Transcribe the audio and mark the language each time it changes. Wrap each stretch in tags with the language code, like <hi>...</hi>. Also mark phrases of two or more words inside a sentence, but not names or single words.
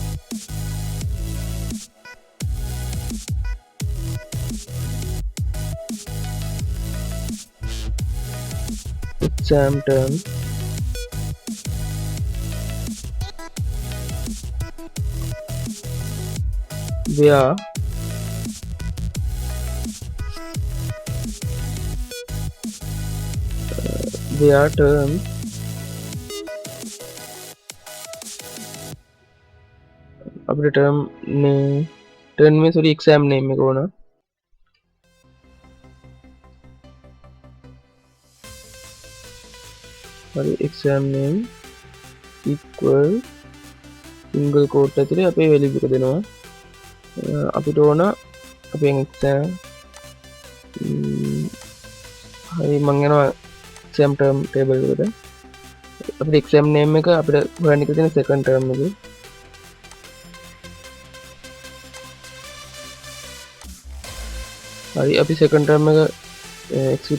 <en>exam term where</en> <hi>term अपने term में सॉरी</hi> <en>exam name</en> <hi>में होना</hi> <si>और</si> <en>exam name equal single quote</en> <si>ඇතුලේ අපේ වැලියු එක දෙනවා අපිට ඕන අපේ එක්සෑම් හරි මම යනවා</si> <en>exam term table</en> <si>එකට අපිට</si> <en>exam name</en> <si>එක අපිට හොයන්න තියෙන</si> <en>second term</en> <si>එක හරි අපි</si> <en>second term</en> <si>එක එක්සිකියුට්</si>